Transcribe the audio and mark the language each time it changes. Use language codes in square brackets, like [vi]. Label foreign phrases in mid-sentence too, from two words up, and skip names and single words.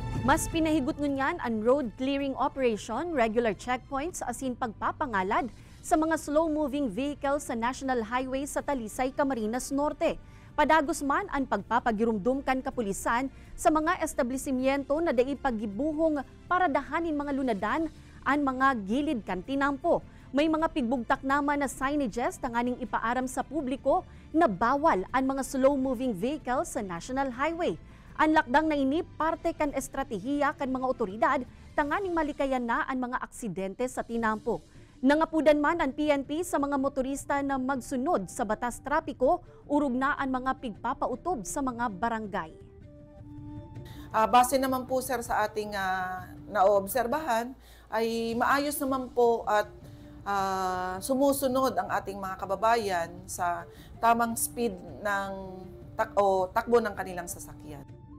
[bik] Mas pinahigot ngunyan ang [en] road clearing operation, regular checkpoints [bik] asin pagpapangalad sa mga [en] slow-moving vehicles [bik] sa National Highway sa Talisay, Camarines Norte. Padagos man ang pagpapagirumdum kan kapulisan sa mga establishmento na dai paggibuhong para dahanin mga lunadan ang mga gilid kan tinampo. May mga pigbugtak naman na signages tanganing ipaaram sa publiko na bawal ang mga [en] slow-moving vehicles [bik] sa National Highway. Ang lakdang na ini parte kan estratehiya kan mga otoridad tanganing malikayan na ang mga aksidente sa tinampo. Nangapudan man ang PNP sa mga motorista na magsunod sa batas trapiko, urog na ang mga pigpapautob sa mga barangay. [tl] Base naman po sir sa ating naobserbahan ay maayos naman po at sumusunod ang ating mga kababayan sa tamang speed ng takbo ng kanilang sasakyan.